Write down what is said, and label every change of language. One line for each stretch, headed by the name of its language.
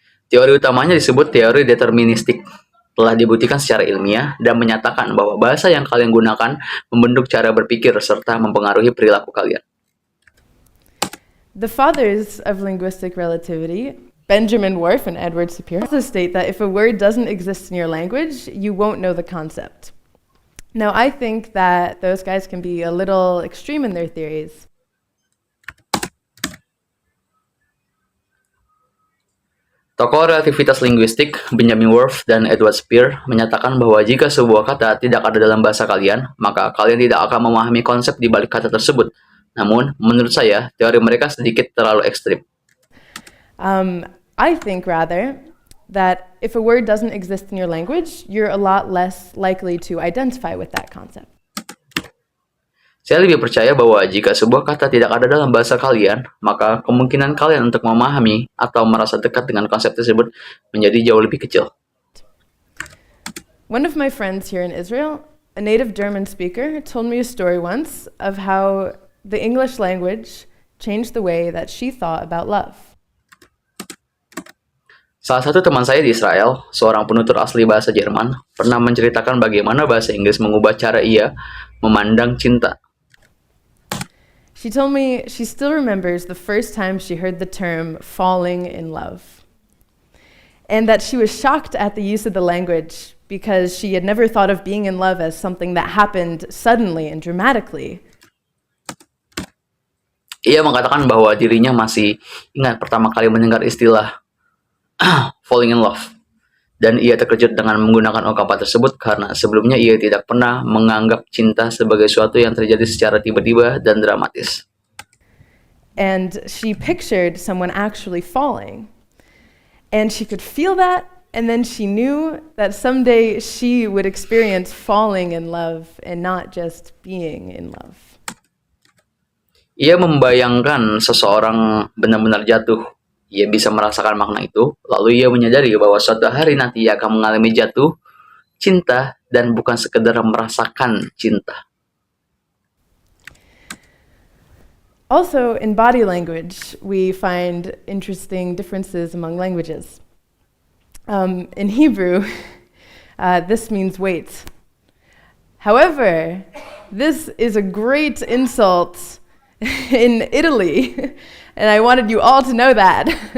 Indonesian: Teori utamanya disebut teori deterministik. Telah dibuktikan secara ilmiah dan menyatakan bahwa bahasa yang kalian gunakan membentuk cara berpikir serta mempengaruhi perilaku kalian.
English: The fathers of linguistic relativity, Benjamin Whorf and Edward Sapir, also state that if a word doesn't exist in your language, you won't know the concept. Now, I think that those guys can be a little extreme in their theories.
Indonesian: Tokoh relativitas linguistik Benjamin Whorf dan Edward Sapir menyatakan bahwa jika sebuah kata tidak ada dalam bahasa kalian, maka kalian tidak akan memahami konsep di balik kata tersebut. Namun, menurut saya, teori mereka sedikit terlalu ekstrim.
English: I think rather that if a word doesn't exist in your language, you're a lot less likely to identify with that concept.
Indonesian: Saya lebih percaya bahwa jika sebuah kata tidak ada dalam bahasa kalian, maka kemungkinan kalian untuk memahami atau merasa dekat dengan konsep tersebut menjadi jauh lebih kecil.
English: One of my friends here in Israel, a native German speaker, told me a story once of how the English language changed the way that she thought about love.
Indonesian: Salah satu teman saya di Israel, seorang penutur asli bahasa Jerman, pernah menceritakan bagaimana bahasa Inggris mengubah cara ia memandang cinta.
English: She told me she still remembers the first time she heard the term falling in love, and that she was shocked at the use of the language because she had never thought of being in love as something that happened suddenly and dramatically.
Indonesian: Ia mengatakan bahwa dirinya masih ingat pertama kali mendengar istilah
English: falling in love,
Indonesian: dan ia terkejut dengan menggunakan ungkapan tersebut karena sebelumnya ia tidak pernah menganggap cinta sebagai sesuatu yang terjadi secara tiba-tiba dan dramatis.
English: And she pictured someone actually falling, and she could feel that, and then she knew that someday she would experience falling in love and not just being in love.
Indonesian: Ia membayangkan seseorang benar-benar jatuh. Ia bisa merasakan makna itu, lalu ia menyadari bahwa suatu hari nanti ia akan mengalami jatuh, cinta, dan bukan sekedar merasakan cinta.
English: Also, in body language, we find interesting differences among languages. In Hebrew, this means wait. However, this is a great insult in Italy, and I wanted you all to know that.